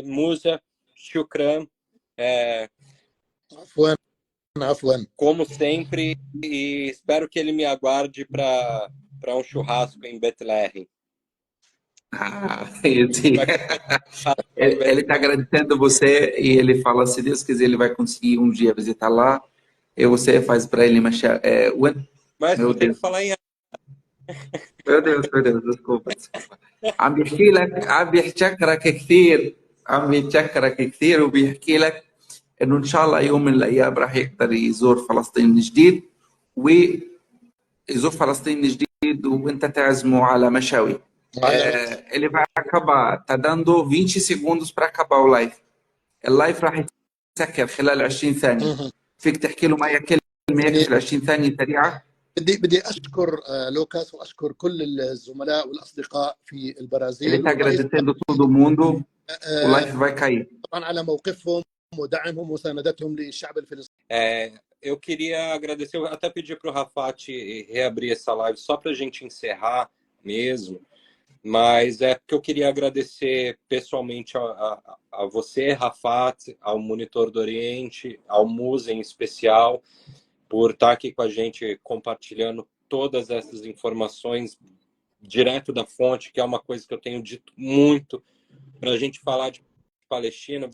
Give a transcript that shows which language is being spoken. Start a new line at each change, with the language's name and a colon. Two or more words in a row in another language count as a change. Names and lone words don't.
Portuguese: Musa, shukran, como sempre, e espero que ele me aguarde para um churrasco em Bethlehem. Ele está agradecendo você e ele fala, se Deus quiser, ele vai conseguir um dia visitar lá e você faz para ele mas meu Deus, falar em meu Deus, desculpa.
Arabic: عم بيشكرك كثير وبيحكي لك انه ان شاء الله يوم من الايام راح يقدر يزور فلسطين من جديد ويزور فلسطين من جديد وانت تعزمه على مشاوي.
Portuguese: Ele vai acabar, tá dando 20 segundos para acabar o live.
Arabic: اللايف راح يتسكر خلال 20 ثانية. فيك تحكي له معي كلمة هيك في 20 ثانية سريعة؟ بدي أشكر لوكاس وأشكر كل الزملاء والأصدقاء في البرازيل.
Portuguese: Ele está agradecendo todo mundo. O live vai cair.
Arabic: طبعا على موقفهم ودعمهم وساندتهم للشعب الفلسطيني.
Portuguese: Eu queria agradecer, eu até pedir para o Rafat reabrir essa live só para a gente encerrar mesmo, mas porque eu queria agradecer pessoalmente a você, Rafat, ao Monitor do Oriente, ao Musa em especial, por estar aqui com a gente compartilhando todas essas informações direto da fonte, que é uma coisa que eu tenho dito muito para a gente falar de Palestina.